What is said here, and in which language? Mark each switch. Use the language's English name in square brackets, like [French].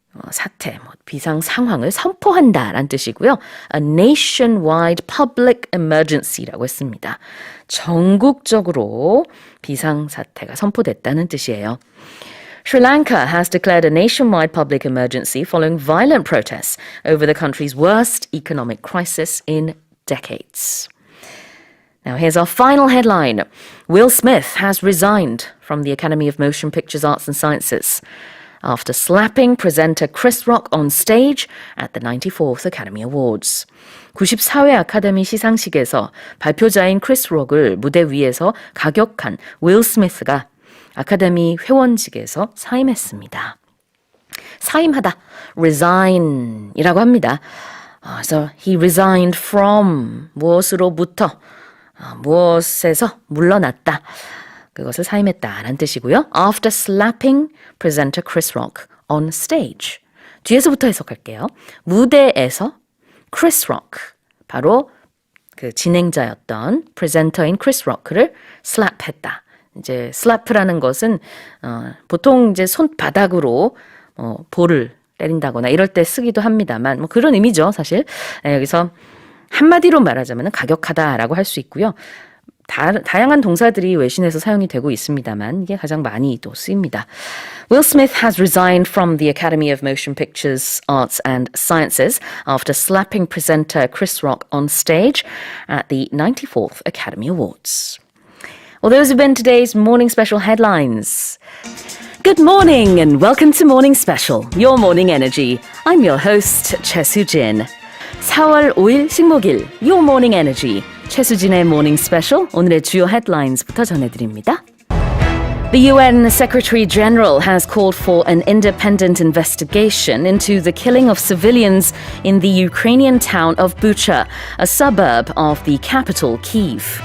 [Korean] 사태, 비상 상황을 선포한다라는 뜻이고요. [English] A nationwide public emergency라고 했습니다. [Korean] 전국적으로 비상 사태가 선포됐다는 뜻이에요. [English] Sri Lanka has declared a nationwide public emergency following violent protests over the country's worst economic crisis in decades. Now here's our final headline. Will Smith has resigned from the Academy of Motion Pictures Arts and Sciences after slapping presenter Chris Rock on stage at the 94th Academy Awards. [Korean] 94회 아카데미 시상식에서 발표자인 크리스 록을 무대 위에서 가격한 윌 스미스가 아카데미 회원직에서 사임했습니다. 사임하다, resign이라고 합니다. 그래서 [English] he resigned from [Korean] 무엇으로부터, 무엇에서 물러났다. 그것을 사임했다라는 뜻이고요. [English] After slapping presenter Chris Rock on stage. [Korean] 뒤에서부터 해석할게요. 무대에서 Chris Rock, 바로 그 진행자였던 프레젠터인 Chris Rock를 slap했다. 이제 slap라는 것은 보통 이제 손바닥으로 볼을 때린다거나 이럴 때 쓰기도 합니다만 그런 의미죠, 사실. 여기서 한마디로 말하자면 가격하다라고 할 수 있고요. 다양한 동사들이 외신에서 사용이 되고 있습니다만 이게 가장 많이 또 쓰입니다. [English] Will Smith has resigned from the Academy of Motion Pictures Arts and Sciences after slapping presenter Chris Rock on stage at the 94th Academy Awards. Well, those have been today's Morning Special headlines. Good morning and welcome to Morning Special, your morning energy. I'm your host, 최수진. [Korean] 4월 5일 식목일, [English] Your Morning Energy. [Korean] 최수진의 Morning Special, 오늘의 주요 headlines부터 전해드립니다. [English] The UN Secretary General has called for an independent investigation into the killing of civilians in the Ukrainian town of Bucha, a suburb of the capital, Kyiv.